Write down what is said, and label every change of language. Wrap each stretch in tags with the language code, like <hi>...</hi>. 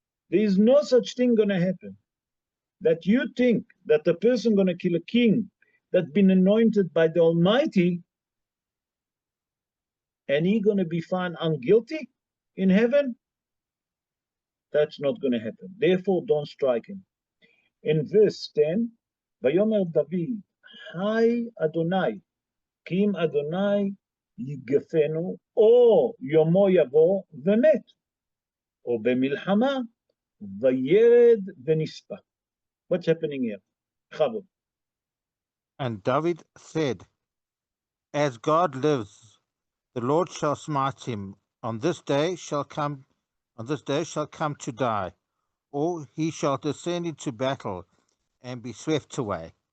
<en>There is no such thing going to happen. That you think that the person going to kill a king that's been anointed by the Almighty and he going to be found unguilty in heaven, that's not going to happen. Therefore, don't strike him. In verse 10,</en> <he>ויאמר דוד, היי אדוני, כי אם אדוני יגפנו, או יומו יבוא ומת, או במלחמה, וירד ונספה.</he> <en>What's happening here? Chavod. And David said, as God lives, the Lord shall smite him. On this day shall come to die, or he shall descend into battle and be swept away.</en>